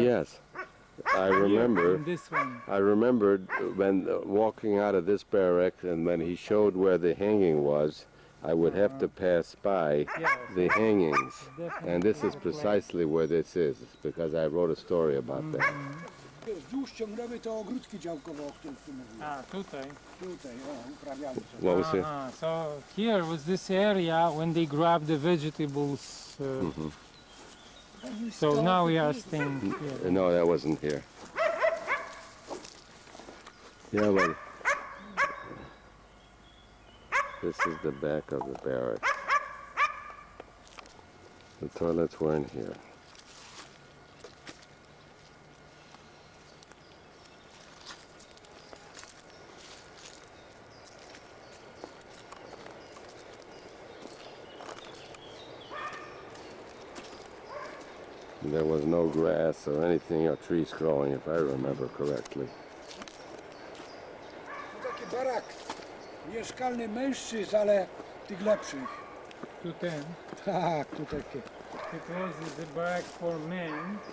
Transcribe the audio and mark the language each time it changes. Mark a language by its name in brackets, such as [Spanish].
[English] Yes. I here remember. in this one. I remembered when walking out of this barrack, and when he showed where the hanging was, I would have to pass by Yes, the hangings. definitely. And this is precisely where this is, because I wrote a story about that. [Polish] Wzdłuż ciągnęły to ogródki działkowe, o których tu mówiłem. Ah, tutaj. Tutaj, uprawiali sobie. [English] What was it? So here was this area when they grabbed the vegetables. So now we are staying here. No, that wasn't here. Yeah, but this is the back of the barracks. The toilets weren't here. There was no grass or anything or trees growing, if I remember correctly. [Polish] Taki barak mieszkalny mężczyzn, ale tych lepszych. To ten. Tak, tu takie. [English] It was the barrack for men,